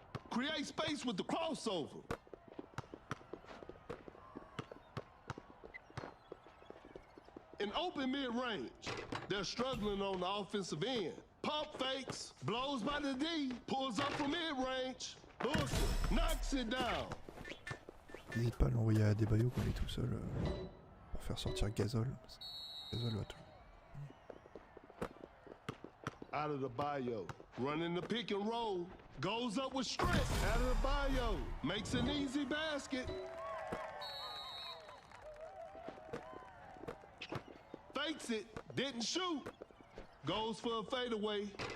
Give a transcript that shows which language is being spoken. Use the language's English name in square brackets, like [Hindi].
[English] Create space with the crossover. An open mid-range. They're struggling on the offensive end. Pump fakes, blows by the D, pulls up from mid-range. Booker knocks it down. [French] N'hésite pas à l'envoyer à D.wade quand il est tout seul pour faire sortir Gasol. Gasol va tout. [English] Out of the bio, running the pick and roll. Goes up with strength. Out of the bio, makes an easy basket. Fakes it, didn't shoot. Goes for a fadeaway.